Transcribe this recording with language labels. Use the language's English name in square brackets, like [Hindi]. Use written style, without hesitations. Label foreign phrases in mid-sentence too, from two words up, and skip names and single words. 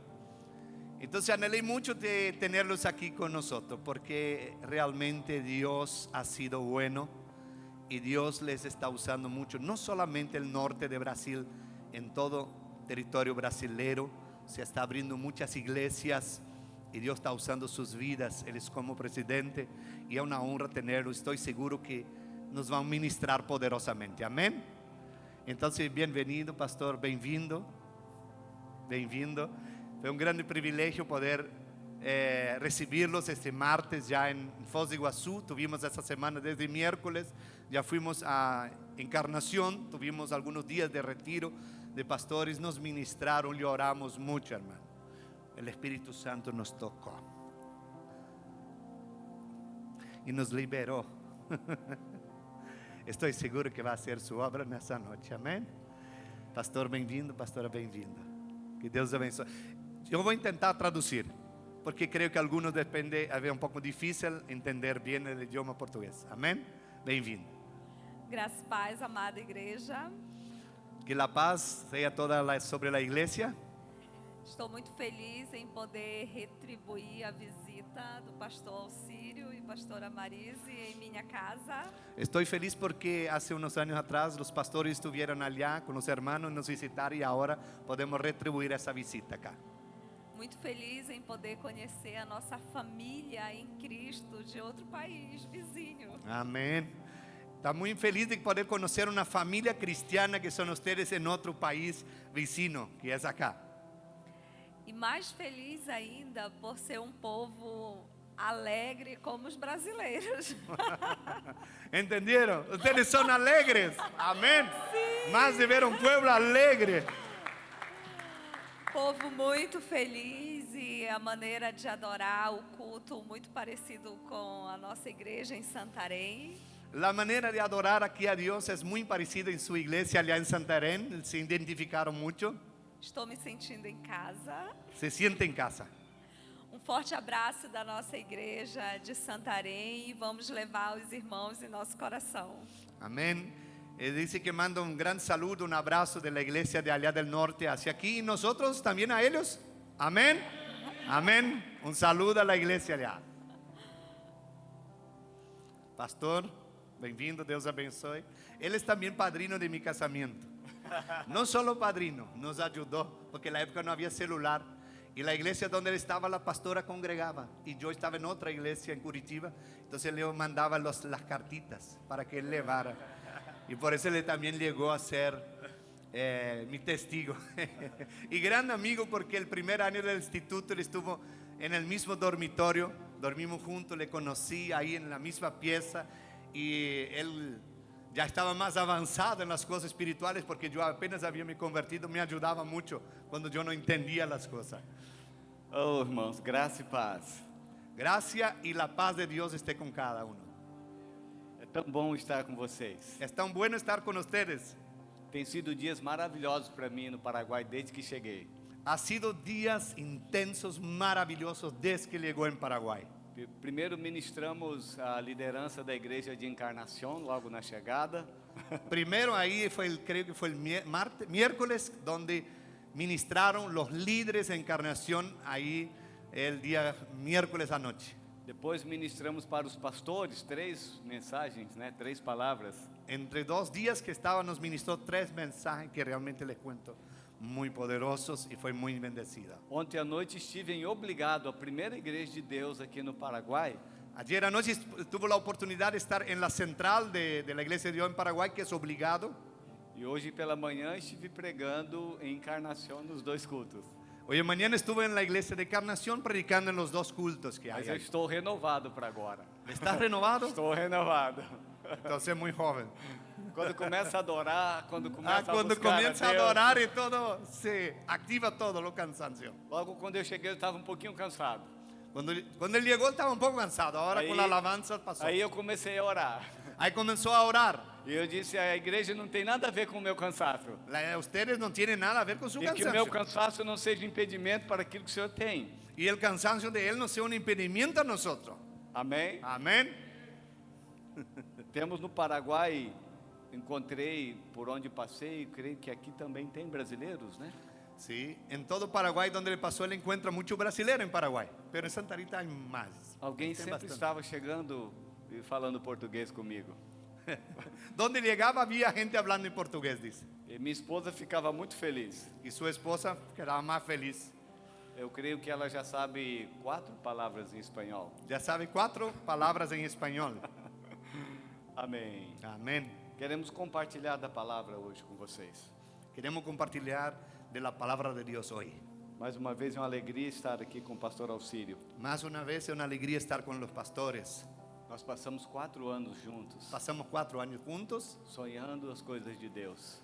[Spanish] Entonces anhelé mucho de tenerlos aquí con nosotros, porque realmente Dios ha sido bueno y Dios les está usando mucho, no solamente el norte de Brasil, en todo territorio brasilero se está abriendo muchas iglesias y Dios está usando sus vidas. Él es como presidente y es una honra tenerlo. Estoy seguro que nos van a ministrar poderosamente, amén. Entonces, bienvenido, [Portuguese] pastor, bem-vindo, bem-vindo. [Spanish] Fue un gran privilegio poder recibirlos este martes ya en Foz de Iguazú. Tuvimos esta semana desde miércoles, ya fuimos a Encarnación, tuvimos algunos días de retiro de pastores, nos ministraron y oramos mucho, hermano. El Espíritu Santo nos tocó y nos liberó. Estoy seguro que va a hacer su obra en esta noche, amén. [Portuguese] Pastor, bem-vindo, pastora, bem-vinda. Que Deus abençoe. Eu vou tentar traduzir, porque creio que algunos depende, é um pouco difícil entender bem o idioma português. Amém? Bem-vindo. Graças e paz, amada igreja. Que a paz seja toda sobre a igreja. Estou muito feliz em poder retribuir a visita do pastor Alcírio e pastora Marise em minha casa. Estou feliz porque [Spanish] hace unos años atrás los pastores estuvieron allá con los hermanos, nos visitaron y ahora podemos retribuir esa visita acá. [Portuguese] Muito feliz em poder conhecer a nossa família em Cristo de outro país vizinho. [Spanish] Amén. Está muy feliz de poder conocer una familia cristiana que son ustedes en otro país vecino, que es acá. [Portuguese] E mais feliz ainda por ser um povo alegre como os brasileiros. [Spanish] ¿Entendieron? Ustedes son alegres. Amén. Sí. Más de ver un pueblo alegre. [Portuguese] Povo muito feliz e a maneira de adorar o culto muito parecido com a nossa igreja em Santarém. [Spanish] La manera de adorar aquí a Dios es muy parecida en su iglesia allá en Santarém. Se identificaron mucho. [Portuguese] Estou me sentindo em casa. [Spanish] Se siente en casa. [Portuguese] Um forte abraço da nossa igreja de Santarém e vamos levar os irmãos em nosso coração. [Spanish] Amén. Dice que manda un gran saludo, un abrazo de la iglesia de allá del norte hacia aquí y nosotros también a ellos. Amén. Amén. Un saludo a la iglesia allá. [Portuguese] Pastor, bem-vindo, Deus abençoe. [Spanish] Él es también padrino de mi casamiento. No solo padrino, nos ayudó, porque en la época no había celular. Y la iglesia donde él estaba, la pastora congregaba. Y yo estaba en otra iglesia en Curitiba. Entonces le mandaba las cartitas para que él llevara. Y por eso él también llegó a ser mi testigo. Y gran amigo, porque el primer año del instituto él estuvo en el mismo dormitorio. Dormimos juntos, le conocí ahí en la misma pieza. Y él ya estaba más avanzado en las cosas espirituales, porque yo apenas había me convertido, me ayudaba mucho cuando yo no entendía las cosas. [Portuguese] Oh, irmãos, graça e paz. [Spanish] Gracia y la paz de Dios esté con cada uno. [Portuguese] É tão bom estar com vocês. [Spanish] Es tan bueno estar con ustedes. [Portuguese] Tem sido dias maravilhosos para mim no Paraguai desde que cheguei. [Spanish] Ha sido días intensos, maravillosos desde que llegó en Paraguay. [Portuguese] Primeiro ministramos a liderança da igreja de Encarnação logo na chegada. [Spanish] Primero ahí creo que fue el miércoles, donde ministraron los líderes de Encarnación ahí el día miércoles anoche. [Portuguese] Depois ministramos para os pastores 3 mensagens, né? 3 palavras. [Spanish] Entre 2 días que estaba nos ministró 3 mensajes que realmente les cuento muy poderosos y fue muy bendecida. [Portuguese] Ontem à noite estive em Obrigado, a primeira igreja de Deus aqui no Paraguai. [Spanish] Ayer anoche tuve la oportunidad de estar en la central de la Iglesia de Dios en Paraguay, que es Obligado. [Portuguese] E hoje pela manhã estive pregando em Encarnação nos 2 cultos. [Spanish] Hoy mañana estuve en la Iglesia de Encarnación predicando en los 2 cultos que hay. [Portuguese] Mas eu [Spanish] ahí. [Portuguese] estou renovado para agora. [Spanish] ¿Estás renovado? [Portuguese] Estou renovado. [Spanish] Entonces muy joven. [Portuguese] Quando começa a adorar, quando começa [Spanish] Cuando [Portuguese] a buscar [Spanish] comienza a [Portuguese] Deus. [Spanish] adorar y todo, se activa todo lo cansancio. [Portuguese] Logo quando eu cheguei eu estava um pouquinho cansado. [Spanish] Cuando él llegó estaba un poco cansado, ahora con la alabanza pasó. [Portuguese] Aí eu comecei a orar. [Spanish] Ahí comenzó a orar. [Portuguese] E eu disse, a igreja não tem nada a ver com o meu cansaço. [Spanish] Ustedes no tienen nada a ver con su [Portuguese] E que o meu [Spanish] cansancio. [Portuguese] cansaço não seja impedimento para aquilo que o Senhor tem. [Spanish] Y el cansancio de él no sea un impedimento a nosotros. [Portuguese] Amém? [Spanish] Amén. [Portuguese] Temos no Paraguai, encontrei por onde passei, creio que aqui também tem brasileiros, né? [Spanish] Sí, en todo Paraguay donde le pasó él encuentra mucho brasilero en Paraguay, pero en Santa Rita hay más. [Portuguese] Alguém Tem sempre bastante. estava chegando e falando português comigo. [Spanish] Donde llegaba había gente hablando en portugués, dice. [Portuguese] E minha esposa ficava muito feliz. [Spanish] Y su esposa quedaba más feliz. [Portuguese] Eu creio que ela já sabe 4 palavras em espanhol. [Spanish] Ya sabe 4 palabras en español. [Portuguese] Amém. [Spanish] Amén. [Portuguese] Queremos compartilhar da palavra hoje com vocês. [Spanish] Queremos compartir de la palabra de Dios hoy. [Portuguese] Mais uma vez é uma alegria estar aqui com o pastor Auxílio. [Spanish] Más una vez es una alegría estar con los pastores. [Portuguese] Nós passamos 4 anos juntos, [Spanish] Pasamos 4 años juntos, [Portuguese] sonhando as coisas de Deus.